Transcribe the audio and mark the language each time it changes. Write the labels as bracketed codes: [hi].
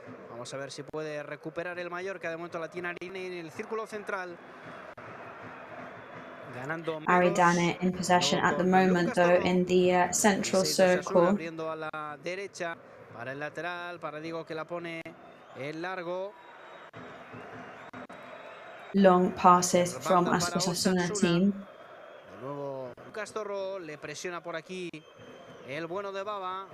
[es] Vamos a ver si puede recuperar el Mallorca. De momento la tiene Aridane en el círculo central. Ganando [en] Aridane in possession at the moment, though, in the central circle. [es] Abriendo a la derecha para el lateral, para Diego, que la pone en largo. [en] Long passes from Osasuna team. [es] De nuevo Lucas Torro le presiona por aquí el bueno de Baba.